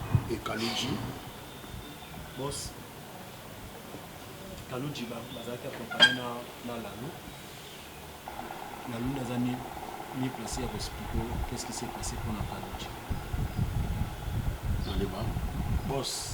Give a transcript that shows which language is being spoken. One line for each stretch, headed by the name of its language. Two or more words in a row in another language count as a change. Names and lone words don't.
French: Et Kaluji, boss.
Lingala: Kaluji, ba-, bazalaki accompagné na, na Lalu.
French: Lalu,
Lingala: naza mi,
French: mi placé à expliquer qu'est-ce qui s'est passé pour na Kaluji. Boss.